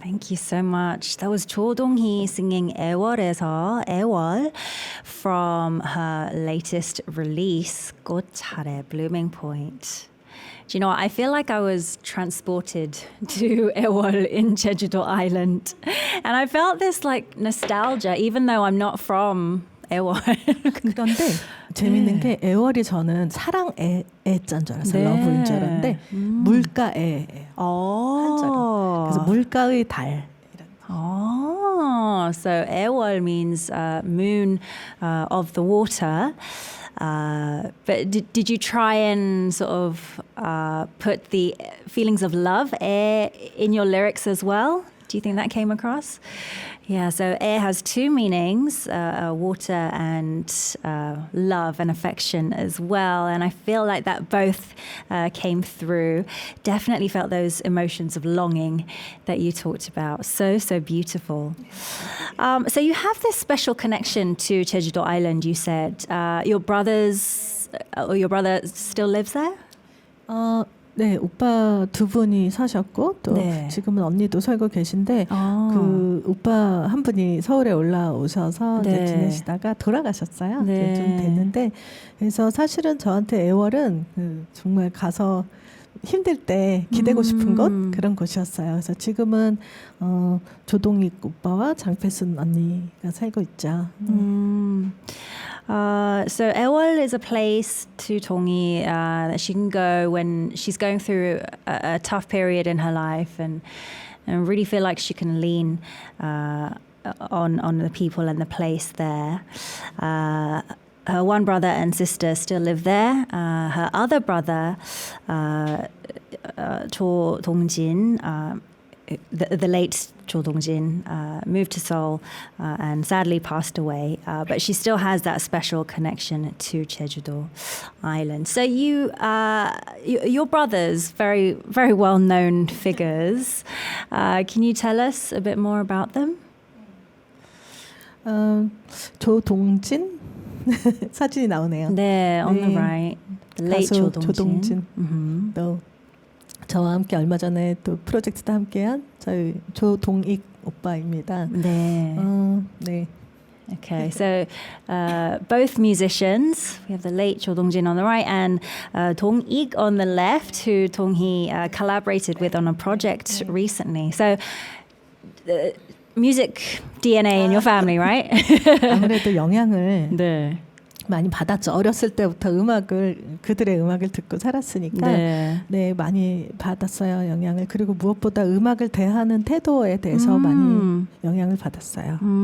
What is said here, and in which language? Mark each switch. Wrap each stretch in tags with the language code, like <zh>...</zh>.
<en>Thank you so much. That was Cho Dong-hee singing 애월에서 애월 from her latest release, 꽃차례, Blooming Point. Do you know what? I feel like I was transported to 애월 in Jeju-do Island. And I felt this like nostalgia, even though I'm not from 애월.</en> <ko>그런데 재밌는 게 애월이 저는 사랑 애자인 줄 알았어요. 네. 러브인 줄 알았는데 물가 애 한자로. 그래서 물가의 달.</ko> <en>Oh, so 애월 means moon of the water. But did you try and sort of put the feelings of love in your lyrics as well? Do you think that came across? Yeah, so air has two meanings, water and love and affection as well. And I feel like that both came through. Definitely felt those emotions of longing that you talked about. So beautiful. So you have this special connection to Jeju-do Island, you said. Your brother still lives there?</en> <ko>네, 오빠 두 분이 사셨고 또 네. 지금은 언니도 살고 계신데 그 오빠 한 분이 서울에 올라오셔서 이제 네. 지내시다가 돌아가셨어요. 네. 이제 좀 됐는데 그래서 사실은 저한테 애월은 정말 가서 힘들 때 기대고 싶은 곳 그런 곳이었어요. 그래서 지금은 조동익 오빠와 장필순 언니가 살고 있죠.</ko> <en>So Ewol is a place to Dongi that she can go when she's going through a tough period in her life and really feel like she can lean on the people and the place there. Her one brother and sister still live there. Her other brother, Cho Dong-jin, the late Cho Dong-jin, moved to Seoul and sadly passed away. But she still has that special connection to Jeju-do Island. So your brothers, very, very well-known figures. Can you tell us a bit more about them?</en> <ko>조동진 사진이 나오네요.</ko> <en>네, on the</en> <ko>네.</ko> <en>right. The late</en> <ko>가수 조동진. 조동진. 또 저와 함께 얼마 전에 또 프로젝트도 함께한 저희 조동익 오빠입니다. 네. 네.</ko> <en>Okay, so both musicians. We have the late Cho Dong-jin on the right and Dong-ik on the left, who Dong-hee collaborated with on a project recently. So music DNA in your family, right?</en> <ko>아무래도 영향을 네. 많이 받았죠. 어렸을 때부터 그들의 음악을 듣고 살았으니까 네. 네, 많이 받았어요. 영향을. 그리고 무엇보다 음악을 대하는 태도에 대해서 많이 영향을 받았어요.</ko>